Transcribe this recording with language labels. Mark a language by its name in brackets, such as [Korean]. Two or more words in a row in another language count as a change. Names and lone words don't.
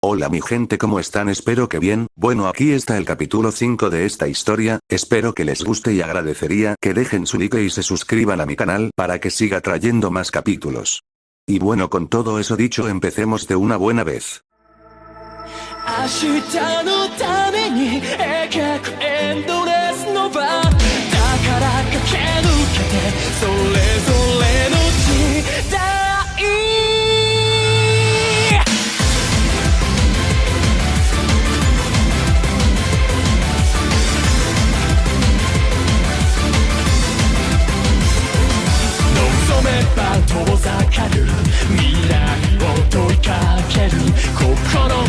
[Spanish] Hola mi gente, ¿cómo están? Espero que bien. Bueno, aquí está el capítulo 5 de esta historia, espero que les guste y agradecería que dejen su like y se suscriban a mi canal para que siga trayendo más capítulos. Y bueno, con todo eso dicho, empecemos de una buena vez. [Japanese] 明日のために描くエンドレスの場だから駆け抜けてそれぞれの時代望めば遠ざかる未来を問いかける心